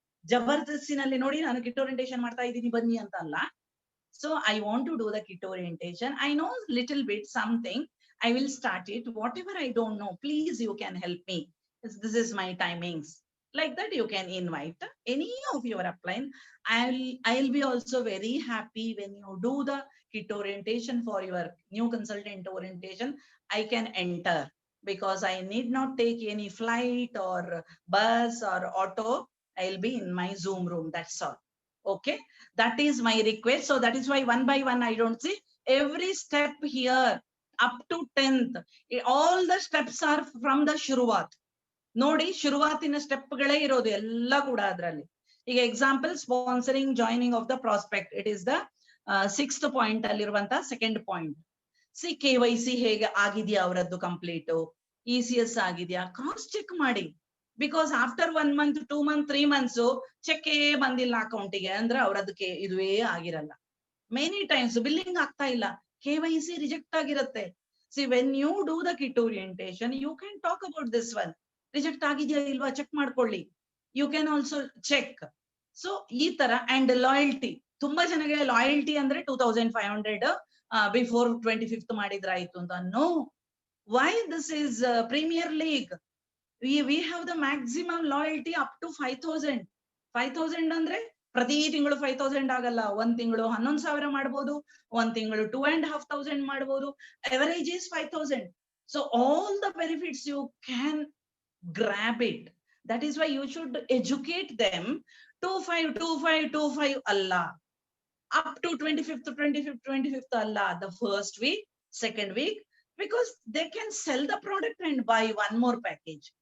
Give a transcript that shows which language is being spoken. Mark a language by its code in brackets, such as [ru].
[kn] ಜಬರ್ದಸ್ತಿನಲ್ಲಿ ನೋಡಿ ನಾನು kit orientation ಮಾಡ್ತಾ ಇದ್ದೀನಿ ಬನ್ನಿ ಅಂತ ಅಲ್ಲ. [en] So I want to do the kit orientation. I know little bit something. I will start it. Whatever I don't know, please you can help me. This is my timings. Like that, you can invite any of your upline. I'll be also very happy when you do the kit orientation for your new consultant orientation. I can enter because I need not take any flight or bus or auto. I'll be in my Zoom room. That's all. Okay, that is my request. So that is why one by one I don't see every step here up to 10th. All the steps are from the Shuruvat. [kn] ನೋಡಿ ಶುರುವಾತಿನ step ಗಳೇ ಇರೋದು ಎಲ್ಲ ಕೂಡ ಅದರಲ್ಲಿ. [en] ಈಗ example sponsoring joining of the prospect, it is the 6th point [kn] ಅಲ್ಲಿರುವಂತಹ [en] 2nd point. [kn] C KYC ಹೇಗೆ ಆಗಿದೆಯಾ ಅವರದ್ದು ಕಂಪ್ಲೀಟ್, ECS ಆಗಿದೆಯಾ ಕ್ರಾಸ್ ಚೆಕ್ ಮಾಡಿ. [en] because after 1 month 2 month 3 months [kn] check ಬಂದಿಲ್ಲ ಅಕೌಂಟಿಗೆ ಅಂದ್ರೆ ಅವ್ರದಕ್ಕೆ ಇದುವೇ ಆಗಿರಲ್ಲ. ಮೆನಿ ಟೈಮ್ಸ್ ಬಿಲ್ಲಿಂಗ್ ಆಗ್ತಾ ಇಲ್ಲ, KYC ರಿಜೆಕ್ಟ್ ಆಗಿರುತ್ತೆ. [en] See when you do the kit orientation you can talk about this one. [kn] Reject ಆಗಿದೆಯಾ ಇಲ್ವಾ ಚೆಕ್ ಮಾಡ್ಕೊಳ್ಳಿ, [en] You can also check. [kn] So ಈ ತರ. ಅಂಡ್ ಲಾಯಲ್ಟಿ, ತುಂಬಾ ಜನಗೆ ಲಾಯಲ್ಟಿ ಅಂದ್ರೆ 2500 ಬಿಫೋರ್ 25th ಮಾಡಿದ್ರಾಯ್ತು ಅಂತ. [en] No, why this is premier league. we have the maximum loyalty up to 5000 [kn] ಅಂದ್ರೆ ಪ್ರತಿ ತಿಂಗಳು 5000 ಆಗಲ್ಲ, ಒಂದ್ ತಿಂಗಳು 11,000 ಮಾಡ್ಬೋದು, ಒಂದ್ ತಿಂಗಳು 2500 ಮಾಡ್ಬೋದು. [en] Average is 5000. So all the benefits you can grab it. That is why you should educate them. 25 Allah, up to 25th Allah, the first week, 2nd week, because they can sell the product and buy one more package.